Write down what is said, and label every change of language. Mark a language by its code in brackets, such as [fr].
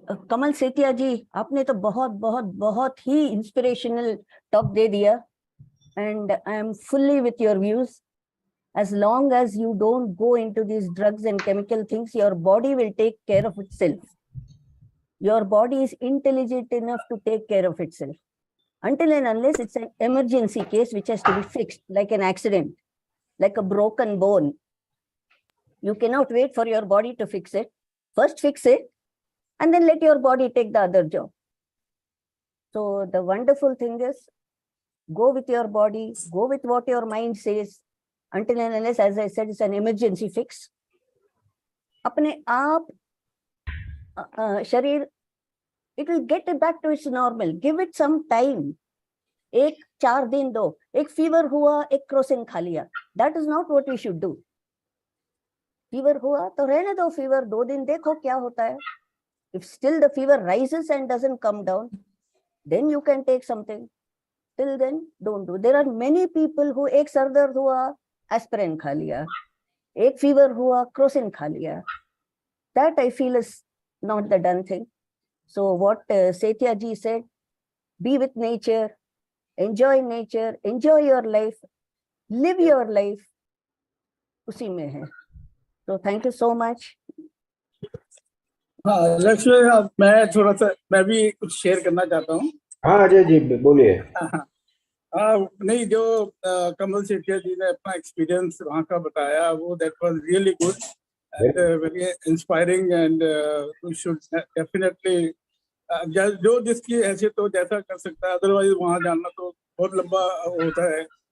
[hi] कमल सेतिया जी, आपने तो बहुत बहुत बहुत ही इंस्पिरेशनल टॉक दे दिया, [en] And I am fully with your views. As long as you don't go into these drugs and chemical things, your body will take care of itself. Your body is intelligent enough to take care of itself. Until and unless it's an emergency case which has to be fixed, like an accident, like a broken bone. You cannot wait for your body to fix it. First fix it, and then let your body take the other job. So the wonderful thing is, go with your body, go with what your mind says. Until and unless, as I said, it's an emergency fix. [hi] अपने आप शरीर, [en] it will get back to its normal. Give it some time. [hi] 4 दिन दो. एक fever हुआ, एक Crocin खा लिया. [en] That is not what we should do. [hi] Fever हुआ तो रहने दो फीवर, 2 दिन देखो क्या होता है. [en] If still the fever rises and doesn't come down, then you can take something. Till then, don't do. There are many people who [hi] एक सर दर्द हुआ, एस्पिरिन खा लिया, एक फीवर हुआ, क्रोसिन खा लिया. [en] That I feel is not the done thing. So what Setia ji said, be with nature, enjoy your life, live your life, [hi] उसी में है. [en] So thank you so much. [hi] हाँ, लक्ष्य, मैं थोड़ा सा मैं भी कुछ शेयर करना चाहता हूँ. हाँ अजय जी बोलिए. नहीं, जो कमल सेठिया जी ने अपना एक्सपीरियंस वहाँ का बताया, वो [en] that was really good and very inspiring, and we should definitely, [hi] जो जिसकी हैसियत हो जैसा कर सकता है, अदरवाइज वहाँ जाना तो बहुत लंबा होता है।